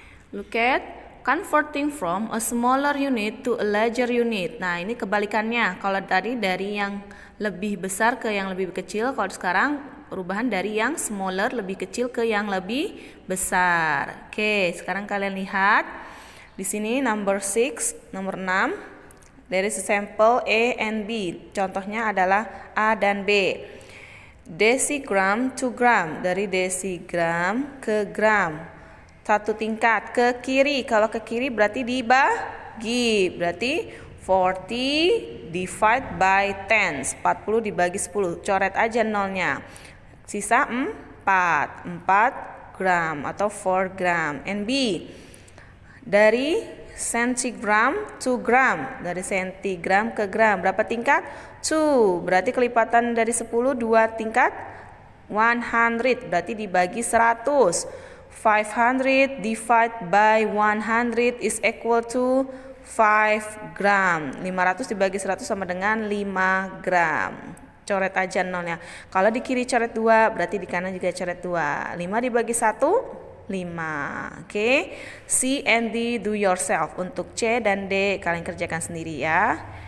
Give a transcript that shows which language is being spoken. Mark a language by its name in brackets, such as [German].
[English] Look at converting from a smaller unit to a larger unit. [Indonesian] Nah, ini kebalikannya. Kalau tadi dari yang lebih besar ke yang lebih kecil, kalau sekarang perubahan dari yang smaller lebih kecil ke yang lebih besar. Oke, sekarang kalian lihat di sini [English] number 6, [Indonesian] nomor 6. [English] There is a sample A and B. [Indonesian] Contohnya adalah A dan B. [English] Desigram to gram, [Indonesian] dari desigram ke gram. Satu tingkat ke kiri. Kalau ke kiri berarti dibagi. [English] Berarti 40 divide by 10. [Indonesian] 40 dibagi 10. Coret aja nolnya. Sisa 4 gram atau 4 gram. [English] And B, [Indonesian] dari centigram to gram, dari sentigram ke gram. Berapa tingkat? 2. Berarti kelipatan dari 10 2 tingkat. 100 berarti dibagi 100. [English] 500 divide by 100 is equal to 5 gram. [Indonesian] 500 dibagi 100 sama dengan 5 gram. Coret aja nolnya. Kalau di kiri coret 2, berarti di kanan juga coret 2. 5 dibagi 1 5. [English] Oke. C and D do yourself. [Indonesian] Untuk C dan D kalian kerjakan sendiri ya.